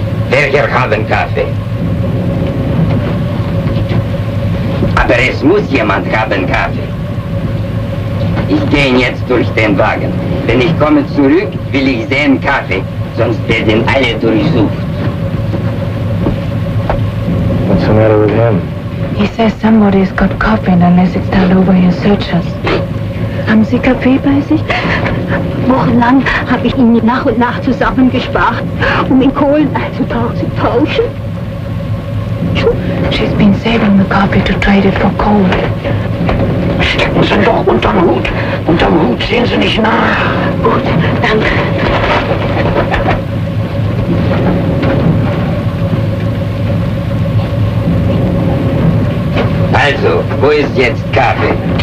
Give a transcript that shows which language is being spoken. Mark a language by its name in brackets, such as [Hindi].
[German] Welcher haben Kaffee? Aber es muss jemand haben Kaffee. Ich gehe jetzt durch den Wagen. Wenn ich komme zurück, will ich sehen Kaffee, sonst werden alle durchsucht. [English] What's the matter with him? He says somebody's got coffee and unless it's turned over, he'll search us. [German] Haben Sie Kaffee bei sich? Wochenlang habe ich ihn nach und nach zusammengespart, in Kohlen einzutauschen. [English] She's been saving the coffee to trade it for coal. [German] Stecken Sie doch unterm Hut. Unterm Hut sehen Sie nicht nach. Gut, danke. Also, wo ist jetzt Kaffee?